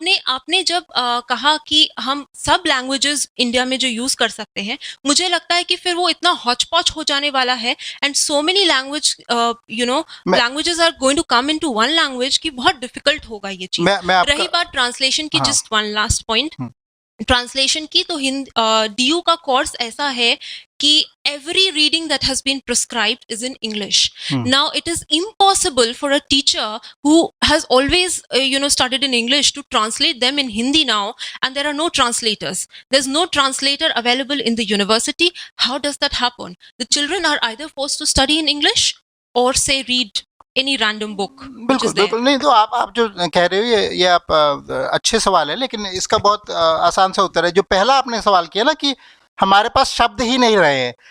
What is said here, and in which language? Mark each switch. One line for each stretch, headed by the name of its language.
Hindi: आपने जब कहा कि हम सब लैंग्वेजेस इंडिया में जो यूज कर सकते हैं, मुझे लगता है कि फिर वो इतना हॉच-पॉच हो जाने वाला है
English: and so many language languages are going to come into one language
Hindi: कि बहुत डिफिकल्ट होगा ये चीज। रही बात ट्रांसलेशन की,
English: just one last point
Hindi: translation की, तो DU का कोर्स ऐसा है कि
English: every reading that has been prescribed is in English. Now it is impossible for a teacher who has always studied in English to translate them in Hindi now, and there are no translators. There's no translator available in the university. How does that happen? The children are either forced to study in English or say read any random book which is there.
Hindi: बिल्कुल नहीं, तो आप जो कह रहे हो ये आप अच्छे सवाल है, लेकिन इसका बहुत आसान सा उत्तर है। जो पहला आपने सवाल किया ना कि हमारे पास शब्द ही नहीं रहे हैं।